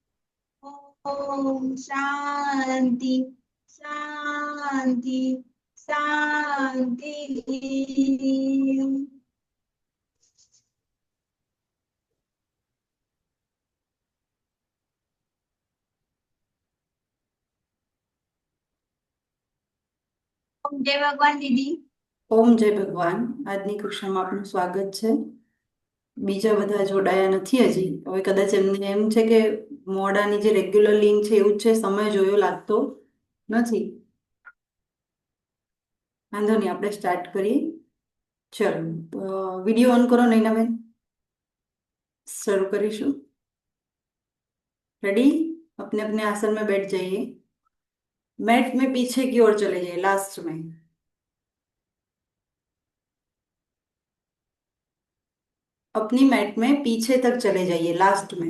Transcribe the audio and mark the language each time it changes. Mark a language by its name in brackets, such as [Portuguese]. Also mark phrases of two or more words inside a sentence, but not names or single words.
[Hindi] ओम शांति शांति शांति। ओम जय भगवान दीदी। [Gujarati] ઓમ જય ભગવાન. આજની કક્ષામાં આપનું સ્વાગત છે. બીજા બધા જોડાયા નથી હજી. હવે કદાચ એમને એમ છે કે મોડાની જે રેગ્યુલર લિંક છે એવું જ છે, સમય જોયો લાગતો નથી. વાંધો નહીં, આપણે સ્ટાર્ટ કરીએ. ચલો, વિડીયો ઓન કરો નૈનાબેન. શરૂ કરીશું. [Hindi] रेडी? अपने अपने आसन में बैठ जाइए. मैट में पीछे की ओर चले जाइए, लास्ट में. अपनी मैट में पीछे तक चले जाइए, लास्ट में.